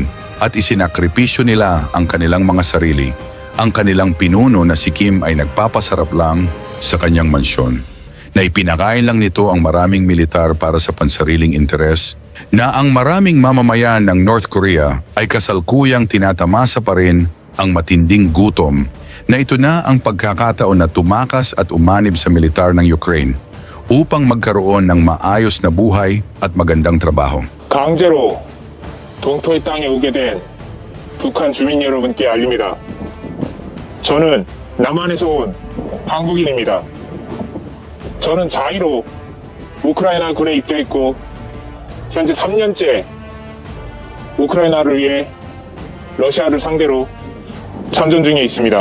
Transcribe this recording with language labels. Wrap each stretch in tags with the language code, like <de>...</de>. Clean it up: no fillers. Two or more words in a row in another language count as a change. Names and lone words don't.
<tl>at isinakripisyo nila ang kanilang mga sarili, ang kanilang pinuno na si Kim ay nagpapasarap lang sa kanyang mansyon, na ipinakain lang nito ang maraming militar para sa pansariling interes, na ang maraming mamamayan ng North Korea ay kasalukuyang tinatamasa pa rin ang matinding gutom, na ito na ang pagkakataon na tumakas at umanib sa militar ng Ukraine upang magkaroon ng maayos na buhay at magandang trabaho.</tl> <ko>강제로 동토의 땅에 오게 된 북한 주민 여러분께 알립니다. 저는 남한에서 온 한국인입니다. 저는 자의로 우크라이나 군에 입대했고 현재 3년째 우크라이나를 위해 러시아를 상대로 참전 중에 있습니다.</ko>